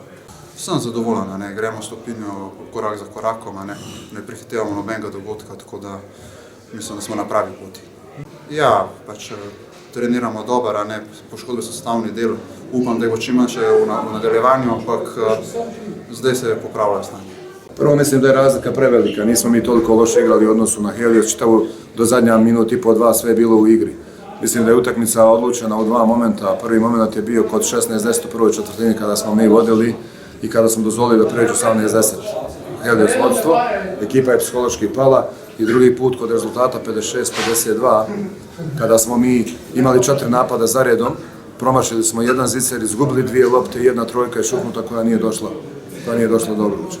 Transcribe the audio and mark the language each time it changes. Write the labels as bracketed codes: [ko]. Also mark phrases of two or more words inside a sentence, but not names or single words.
[sl] Sem zadovoljen, gremo stopinjo korak za korakom, ne prehitevamo nobenega dogodka, tako da mislim, da smo na pravi poti. Ja, pač treniramo dobro, poškodbe so sestavni del, upam, da bo čim manj še v nadaljevanju, ampak zdaj se je popravljalo stanje. [sr] Prvo mislim da je razlika prevelika, nismo mi toliko loše igrali u odnosu na Helios, čitavu do zadnja minut i po dva sve je bilo u igri. Mislim da je utakmica odlučena u dva momenta, prvi moment je bio kod 16:10 u prvoj četvrtini kada smo mi vodili i kada smo dozvolili da pređu 18:10 Helios vodstvo, ekipa je psihološki pala i drugi put kod rezultata 56-52 kada smo mi imali 4 napada za redom, promašili smo jedan zicer, izgubili 2 lopte i jedna trojka je šutnuta koja nije došla do obruča.